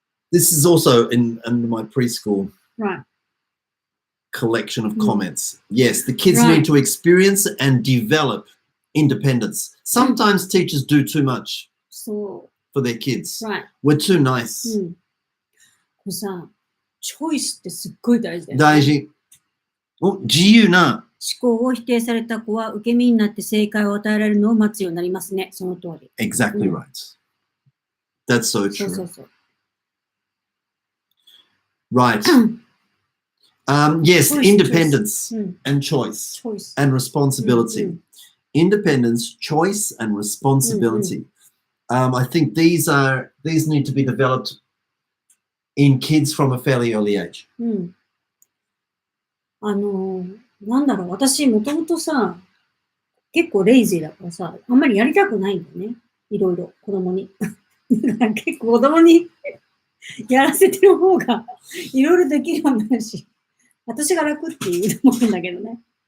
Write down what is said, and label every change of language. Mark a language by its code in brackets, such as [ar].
[en] This is also under my preschool collection of comments. Yes, the kids need to experience and develop independence. Sometimes teachers do too much for their kids. We're too nice. [ja] これさ、チョイスってすっごい大事だよね。大事。自由な思考を否定された子は受け身になって正解を与えられるのを待つようになりますね。その通り。 [en] Exactly right. That's so true. [ja] そう。 [en] Right. Yes, independence and choice and responsibility. Independence, choice, and responsibility. I think these need to be developed in kids from a fairly early age. [ja] なんだろう、私もともとさ、結構レイジーだからさ、あんまりやりたくないんだよね。いろいろ、子供に。結構子供にやらせてる方がいろいろできるようになるし、私が楽っていう思うんだけどね。